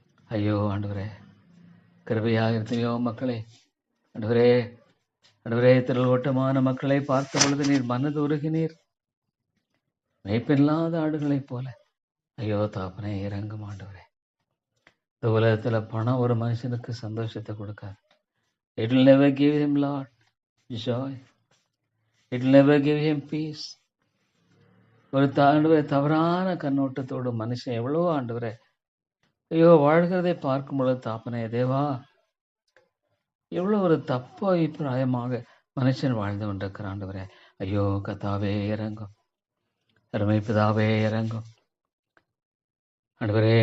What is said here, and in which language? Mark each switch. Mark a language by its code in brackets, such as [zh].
[ta] ஐயோ ஆண்டவரே கிருபையாயிரத்தையோ மக்களை ஆண்டவரே ஆண்டவரே திரள் ஓட்டமான மக்களை பார்த்த பொழுது நீர் மனது உருகினீர். மெய்ப்பில்லாத ஆடுகளைப் போல ஐயோ தாப்பனே இறங்கும் ஆண்டவரே. இந்த உலகத்துல பணம் ஒரு மனுஷனுக்கு சந்தோஷத்தை கொடுக்காது. [en] It will never give him Lord joy. It will never give him peace. [ta] ஒரு ஆண்டவரே தவறான கண்ணோட்டத்தோடு மனுஷன் எவ்வளவோ ஆண்டவரே ஐயோ வாழ்கிறதை பார்க்கும் பொழுது தாப்பனே தேவா எவ்வளவு ஒரு தப்பு அபிப்பிராயமாக மனுஷன் வாழ்ந்து கொண்டிருக்கிற ஆண்டவரே. ஐயோ கர்த்தாவே இறங்கும். அருமை பிதாவே இறங்கும் ஆண்டவரே.